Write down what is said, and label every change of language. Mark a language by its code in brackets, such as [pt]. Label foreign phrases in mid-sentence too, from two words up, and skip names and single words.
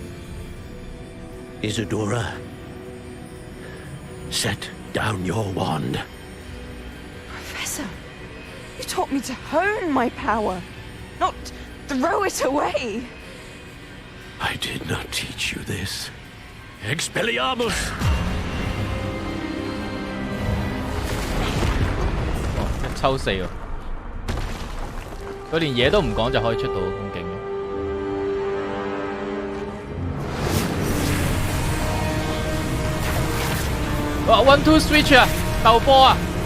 [en] Isadora, set down your wand. Professor, you taught me to hone my power, not throw it away. I did not teach you this. Expelliarmus! [yue] 一抽四喎，佢連嘢都唔講就可以出到咁勁嘅。哇 ！One Two Switch 啊，鬥波啊！